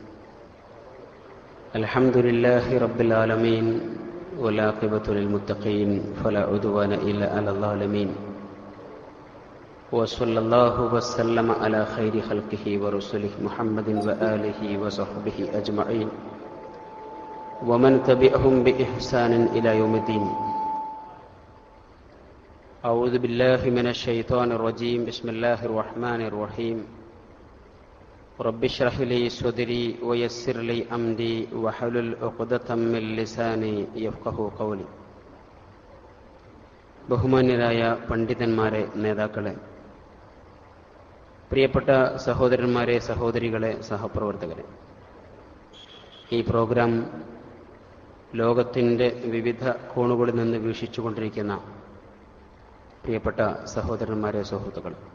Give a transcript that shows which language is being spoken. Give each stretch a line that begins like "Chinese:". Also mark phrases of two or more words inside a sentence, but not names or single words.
Arabic: الحمد لله رب العالمين والعاقبة للمتقين فلا عدوان إلا على الظالمين. وصلى الله وسلم على خير خلقه ورسوله محمد وآله وصحبه أجمعين ومن تبعهم بإحسان إلى يوم الدين. أعوذ بالله من الشيطان الرجيم. بسم الله الرحمن الرحيم. رب اشرح لي صدري ويسر لي أمري واحلل عقدة من لساني يفقهوا قولي.
Malayalam: ബഹുമാന്യരായ പണ്ഡിതന്മാരെ, നേതാക്കളെ, പ്രിയപ്പെട്ട സഹോദരന്മാരെ, സഹോദരികളെ, സഹപ്രവർത്തകരെ, ഈ പ്രോഗ്രാം ലോകത്തിൻ്റെ വിവിധ കോണുകളിൽ നിന്ന് വീക്ഷിച്ചുകൊണ്ടിരിക്കുന്ന പ്രിയപ്പെട്ട സഹോദരന്മാരെ, സുഹൃത്തുക്കൾ,